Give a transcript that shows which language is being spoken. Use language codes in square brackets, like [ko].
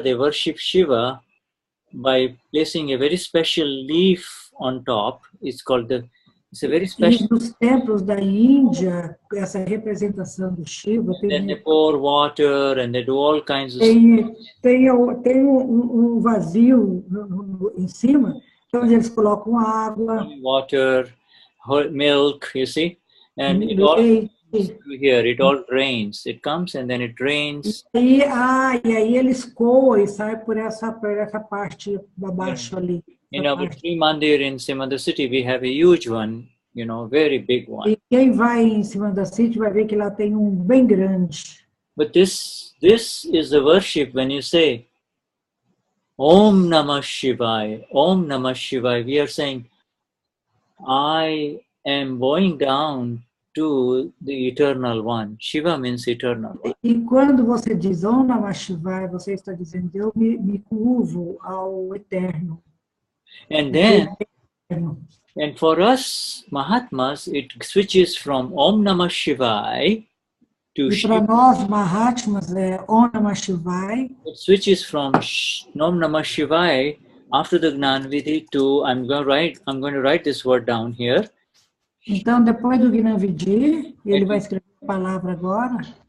[en] They worship Shiva by placing a very special leaf on top. It's a very special. [pt] E nos templos da Índia, essa representação do Shiva [en] Then they pour water and they do all kinds of [pt] tem vazio em cima, onde eles colocam água, [en] water, milk, you see, and it all here. It all drains. It comes and then it drains. [pt] E aí eles coam e sai por essa parte abaixo ali. [en] In our Sri Mandir in Simandar city, we have a huge one, very big one. [pt] E quem vai em Simandar city vai ver que lá tem bem grande. [en] But this is the worship when you say Om Namah Shivaya, Om Namah Shivaya. We are saying, I am bowing down to the eternal one. Shiva means eternal one. [pt] E quando você diz Om Namah Shivaya, você está dizendo, eu me curvo ao eterno. [en] And then, and for us Mahatmas, it switches from Om Namah Shivaya to [pt] E para nós Mahatmas é Om Namah Shivaya. [en] It switches from Om Namah Shivaya after the Gnani Vidhi to I'm going to write this word down here. [pt] Então depois do Gnani Vidhi, ele vai escrever a palavra agora.